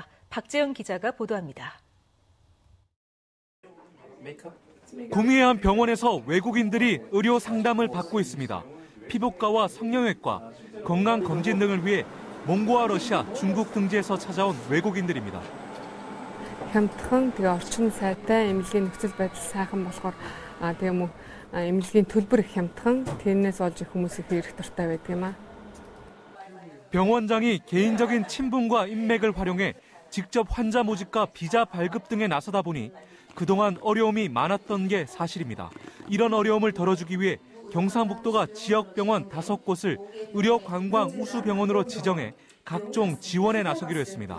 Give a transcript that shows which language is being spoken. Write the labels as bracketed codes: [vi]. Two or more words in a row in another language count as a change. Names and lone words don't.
[ko] 박재영 기자가 보도합니다. 구미의 한 병원에서 외국인들이 의료 상담을 받고 있습니다. 피부과와 성형외과, 건강검진 등을 위해 몽고와 러시아, 중국 등지에서 찾아온 외국인들입니다. [mn] хямдхан тэгээ орчин сайтай эмнэлгийн нөхцөл байдал сайхан болохоор тэгээ мөн эмнэлгийн төлбөр их хямдхан тэрнээс олж хүмүүс их ирэх дуртай байдаг юм а. [ko] 병원장이 개인적인 친분과 인맥을 활용해 직접 환자 모집과 비자 발급 등에 나서다 보니 그동안 어려움이 많았던 게 사실입니다. 이런 어려움을 덜어주기 위해 경상북도가 지역 병원 5곳을 의료 관광 우수 병원으로 지정해 각종 지원에 나서기로 했습니다.